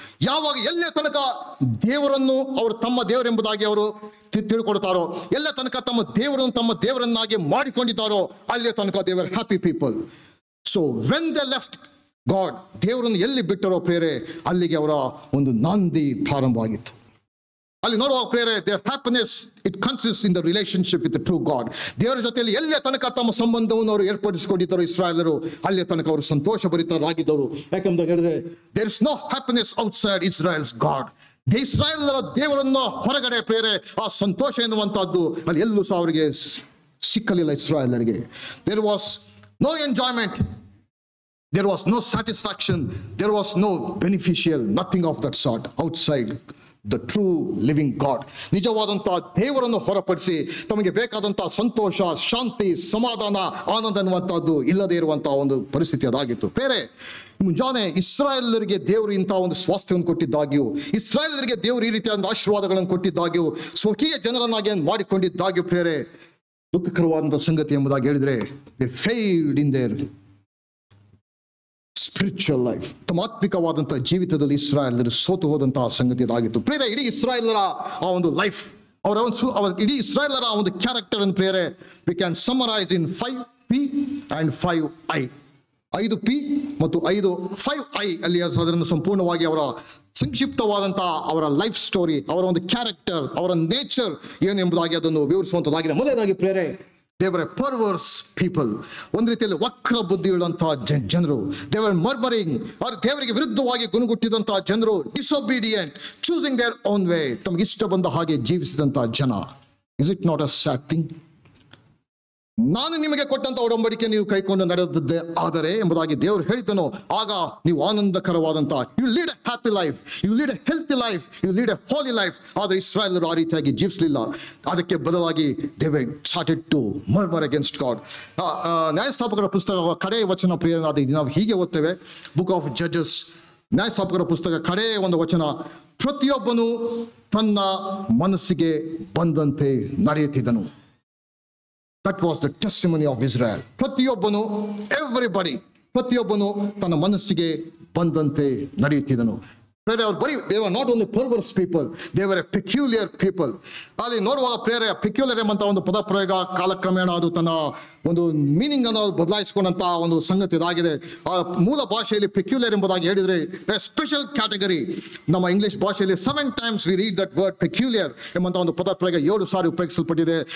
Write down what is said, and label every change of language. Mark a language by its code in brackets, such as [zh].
[kn] ಯಾವಾಗ ಎಲ್ಲೇ ತನಕ ದೇವರನ್ನು ಅವರು ತಮ್ಮ ದೇವರೆಂಬುದಾಗಿ ಅವರು ತಿಳ್ಕೊಳ್ತಾರೋ, ಎಲ್ಲ ತನಕ ತಮ್ಮ ದೇವರನ್ನಾಗಿ ಮಾಡಿಕೊಂಡಿದ್ದಾರೋ, ಅಲ್ಲೇ ತನಕ [en] They were happy people. So when they left God, [kn] ದೇವರನ್ನು ಎಲ್ಲಿ ಬಿಟ್ಟರೋ ಪ್ರೇರೆ, ಅಲ್ಲಿಗೆ ಅವರ ಒಂದು ನಾಂದಿ ಪ್ರಾರಂಭ ಆಗಿತ್ತು. ಅಲ್ಲಿ ನೋಡುವ ಪ್ರೇರೆ, [en] their happiness it consists in the relationship with the true God. [kn] ದೇವರ ಜೊತೆಯಲ್ಲಿ ಎಲ್ಲೇ ತನಕ ತಮ್ಮ ಸಂಬಂಧವನ್ನು ಅವರು ಏರ್ಪಡಿಸಿಕೊಂಡಿದ್ದರು ಇಸ್ರಾಯೇಲರು, ಅಲ್ಲೇ ತನಕ ಅವರು ಸಂತೋಷಭರಿತರಾಗಿದ್ದರು. ಯಾಕಂದ್ರೆ ಹೇಳಿದ್ರೆ, [en] there is no happiness outside Israel's God. [kn] ಇಸ್ರಾಯೇಲರ ದೇವರನ್ನ ಹೊರಗಡೆ ಪ್ರೇರೆ ಆ ಸಂತೋಷ ಎನ್ನುವಂತಹದ್ದು ಅಲ್ಲಿ ಎಲ್ಲೂ ಸಹ ಅವರಿಗೆ ಸಿಕ್ಕಲಿಲ್ಲ ಇಸ್ರಾಯೇಲರಿಗೆ. [en] there was no enjoyment, there was no satisfaction, there was no beneficial, nothing of that sort outside the true living God. [kn] ನಿಜವಾದಂತಹ ದೇವರನ್ನು ಹೊರಪಡಿಸಿ ತಮಗೆ ಬೇಕಾದಂತಹ ಸಂತೋಷ, ಶಾಂತಿ, ಸಮಾಧಾನ, ಆನಂದ ಅನ್ನುವಂಥದ್ದು ಇಲ್ಲದೆ ಇರುವಂತಹ ಒಂದು ಪರಿಸ್ಥಿತಿ ಅದಾಗಿತ್ತು. ಬೇರೆ ಮುಂಜಾನೆ ಇಸ್ರಾಯೇಲರಿಗೆ ದೇವರು ಇಂತಹ ಒಂದು ಸ್ವಾಸ್ಥ್ಯವನ್ನು ಕೊಟ್ಟಿದ್ದಾಗ್ಯೂ, ಇಸ್ರಾಯೇಲರಿಗೆ ದೇವರು ಈ ರೀತಿಯಾದ ಆಶೀರ್ವಾದಗಳನ್ನು ಕೊಟ್ಟಿದ್ದಾಗ್ಯೂ, ಸ್ವಕೀಯ ಜನರನ್ನಾಗಿ ಮಾಡಿಕೊಂಡಿದ್ದಾಗ್ಯೂ ಪ್ರೇರೆ, ದುಃಖಕರವಾದಂತಹ ಸಂಗತಿ ಎಂಬುದಾಗಿ ಹೇಳಿದ್ರೆ, [en] they failed in their spiritual life. [kn] ತಮ್ಮ ಆತ್ಮಿಕವಾದಂತಹ ಜೀವಿತದಲ್ಲಿ ಇಸ್ರಾಯೇಲರು ಸೋತು ಹೋದಂತಹ ಸಂಗತಿ ಇದಾಗಿತ್ತು. ಪ್ರೇರೆ, ಇಡೀ ಇಸ್ರಾಯೇಲರ ಆ ಒಂದು ಲೈಫ್, ಅವರ ಇಡೀ ಇಸ್ರಾಯೇಲರ ಒಂದು ಕ್ಯಾರೆಕ್ಟರ್ ಅನ್ನು ಪ್ರೇರೆ [en] We can summarise in 5P and 5I. [kn] 5P ಮತ್ತು 5I ಅಲ್ಲಿ ಅದನ್ನು ಸಂಪೂರ್ಣವಾಗಿ ಅವರ ಸಂಕ್ಷಿಪ್ತವಾದಂತಹ ಅವರ ಲೈಫ್ ಸ್ಟೋರಿ, ಅವರ ಒಂದು ಕ್ಯಾರೆಕ್ಟರ್, ಅವರ ನೇಚರ್ ಏನು ಎಂಬುದಾಗಿ ಅದನ್ನು ವಿವರಿಸುವಂತದ್ದಾಗಿದೆ. ಮೊದಲನೇದಾಗಿ ಪ್ರೇರೆ, [en] they were a perverse people. [kn] ಒಂದು ರೀತಿಯಲ್ಲಿ ವಕ್ರ ಬುದ್ಧಿಯುಳ್ಳಂತಹ ಜನರು. [en] they were murmuring, [kn] ಅವರು ದೇವರಿಗೆ ವಿರುದ್ಧವಾಗಿ ಗುಣಗುಟ್ಟಿದಂತಹ ಜನರು. [en] disobedient, choosing their own way, [kn] ತಮಗೆ ಇಷ್ಟ ಬಂದ ಹಾಗೆ ಜೀವಿಸಿದಂತಹ ಜನ. [en] is it not a sad thing? [kn] ನಾನು ನಿಮಗೆ ಕೊಟ್ಟಂತ ಒಡಂಬಡಿಕೆ ನೀವು ಕೈಕೊಂಡು ನಡೆದದ್ದೇ ಆದರೆ ಎಂಬುದಾಗಿ ದೇವರು ಹೇಳಿದನು. ಆಗ ನೀವು ಆನಂದಕರವಾದಂತ [en] You lead a happy life, you lead a healthy life, you lead a holy life. [kn] ಆದರೆ ಇಸ್ರಾಯೇಲರು ಆ ರೀತಿಯಾಗಿ ಜೀವಿಸಲಿಲ್ಲ. ಅದಕ್ಕೆ ಬದಲಾಗಿ [en] They were started to murmur against God. [kn] ನ್ಯಾಯಸ್ಥಾಪಕರ ಪುಸ್ತಕ ಕಡೆ ವಚನ ಪ್ರಿಯನಾದ ನಾವು ಹೀಗೆ ಓದ್ತೇವೆ. [en] book of Judges, [kn] ನ್ಯಾಯಸ್ಥಾಪಕರ ಪುಸ್ತಕ ಕಡೆ ಒಂದು ವಚನ, ಪ್ರತಿಯೊಬ್ಬನು ತನ್ನ ಮನಸ್ಸಿಗೆ ಬಂದಂತೆ ನಡೆಯುತ್ತಿದ್ದನು. [en] That was the testimony of Israel. [kn] ಪ್ರತಿಯೊಬ್ಬನು, everybody, ಪ್ರತಿಯೊಬ್ಬನು ತನ್ನ ಮನಸ್ಸಿಗೆ ಬಂದಂತೆ ನಡೆಯುತ್ತಿದ್ದನು. ಅವರು ಬರೀ [en] they were not only perverse people, they were a peculiar people. [kn] ಅಲ್ಲಿ ನೋಡುವಾಗ ಪ್ರೇರೆ ಪೆಕ್ಯುಲರ್ ಎಂಬಂತ ಒಂದು ಪದ ಪ್ರಯೋಗ ಕಾಲಕ್ರಮೇಣ ಅದು ತನ್ನ ಒಂದು ಮೀನಿಂಗ್ ಅನ್ನು ಬದಲಾಯಿಸಿಕೊಂಡಂತ ಒಂದು ಸಂಗತಿ ಇದಾಗಿದೆ. ಆ ಮೂಲ ಭಾಷೆಯಲ್ಲಿ ಪೆಕ್ಯುಲರ್ ಎಂಬುದಾಗಿ ಹೇಳಿದ್ರೆ [en] Special category. [kn] ನಮ್ಮ ಇಂಗ್ಲಿಷ್ ಭಾಷೆಯಲ್ಲಿ [en] 7 times we read that word peculiar [kn] ಎಂಬಂತ ಒಂದು ಪದ ಪ್ರಯೋಗ 7 ಸಾರಿ ಉಪಯೋಗಿಸಲ್ಪಟ್ಟಿದೆ.